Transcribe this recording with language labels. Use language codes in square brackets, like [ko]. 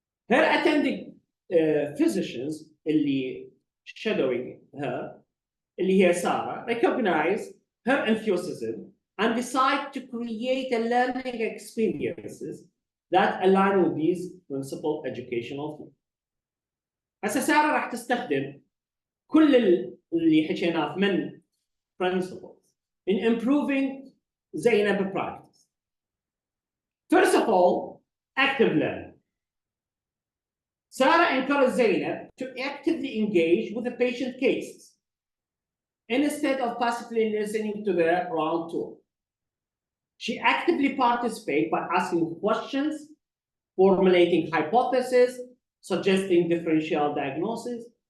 [en] Her attending physicians, اللي shadowing her, [ar] اللي هي [en] Sarah, recognize her enthusiasm and decide to create a learning experiences that align with these principal educational theories. [ar] هسه سارة راح تستخدم كل اللي حكيناه من [en] principles in improving Zainab practice. First of all, active learning. Sarah encouraged Zainab to actively engage with the patient cases instead of passively listening to their round tour. She actively participated by asking questions, formulating hypotheses, suggesting differential diagnosis.